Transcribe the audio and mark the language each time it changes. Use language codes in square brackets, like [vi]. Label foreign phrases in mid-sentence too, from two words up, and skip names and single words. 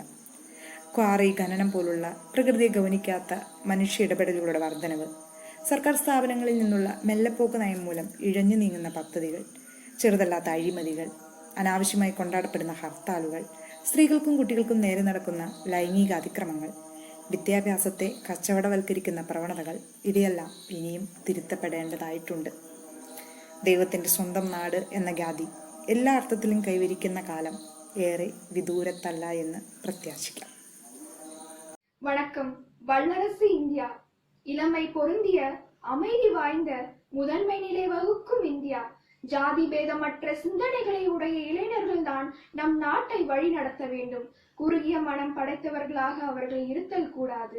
[ml] ക്വാറി ഖനനം പോലുള്ള പ്രകൃതിയെ ഗൗനിക്കാത്ത മനുഷ്യ ഇടപെടലുകളുടെ വർധനവ്, സർക്കാർ സ്ഥാപനങ്ങളിൽ നിന്നുള്ള മെല്ലെപ്പോക്ക് നയം മൂലം ഇഴഞ്ഞു നീങ്ങുന്ന പദ്ധതികൾ, ചെറുതല്ലാത്ത അഴിമതികൾ, അനാവശ്യമായി കൊണ്ടാടപ്പെടുന്ന ഹർത്താലുകൾ, സ്ത്രീകൾക്കും കുട്ടികൾക്കും നേരെ നടക്കുന്ന ലൈംഗിക അതിക്രമങ്ങൾ, വിദ്യാഭ്യാസത്തെ കച്ചവടവൽക്കരിക്കുന്ന പ്രവണതകൾ, ഇവയെല്ലാം ഇനിയും തിരുത്തപ്പെടേണ്ടതായിട്ടുണ്ട്. ദൈവത്തിൻ്റെ സ്വന്തം നാട് എന്ന ഖ്യാതി എല്ലാ അർത്ഥത്തിലും കൈവരിക്കുന്ന കാലം ഏറെ വിദൂരത്തല്ല എന്ന് പ്രത്യാശിക്കാം. [ta] வணக்கம். வல்லரசு இந்தியா, இளமை பொருந்திய அமைதி வாய்ந்த முதன்மை நிலை வகுக்கும் இந்தியா. ஜாதி பேதமற்ற சிந்தனைகளை உடைய இளைஞர்கள் தான் நம் நாட்டை வழி நடத்த வேண்டும். குறுகிய மனம் படைத்தவர்களாக அவர்கள் இருத்தல் கூடாது.